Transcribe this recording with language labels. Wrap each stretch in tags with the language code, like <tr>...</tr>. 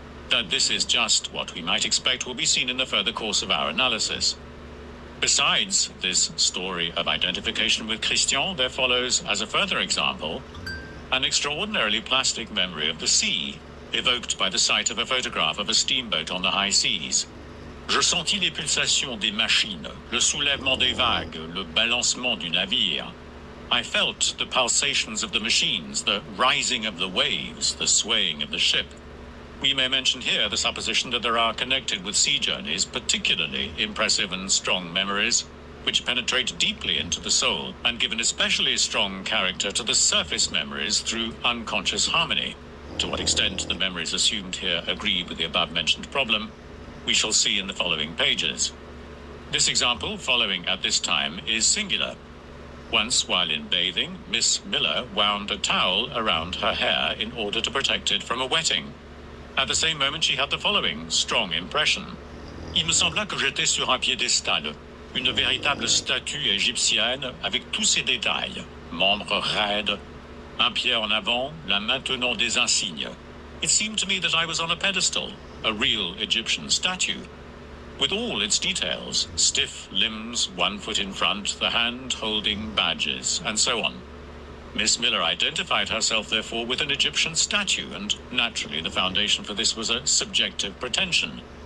<en>That this is just what we might expect will be seen in the further course of our analysis. Besides this story of identification with Christian, there follows, as a further example, an extraordinarily plastic memory of the sea, evoked by the sight of a photograph of a steamboat on the high seas.</en> <fr>Je sentis les pulsations des machines, le soulèvement des vagues, le balancement du navire.</fr> <en>I felt the pulsations of the machines, the rising of the waves, the swaying of the ship. We may mention here the supposition that there are connected with sea journeys particularly impressive and strong memories, which penetrate deeply into the soul and give an especially strong character to the surface memories through unconscious harmony. To what extent the memories assumed here agree with the above-mentioned problem, we shall see in the following pages. This example, following at this time, is singular. Once, while in bathing, Miss Miller wound a towel around her hair in order to protect it from a wetting. At the same moment, she had the following strong impression.</en> <fr>Il me sembla que j'étais sur un piédestal, une véritable statue égyptienne avec tous ses détails, membres raides, un pied en avant, la main tenant des insignes.</fr> <en>It seemed to me that I was on a pedestal, a real Egyptian statue, with all its details, stiff limbs, 1 foot in front, the hand holding badges, and so on. Miss Miller identified herself, therefore, with an Egyptian statue, and naturally the foundation for this was a subjective pretension.</en>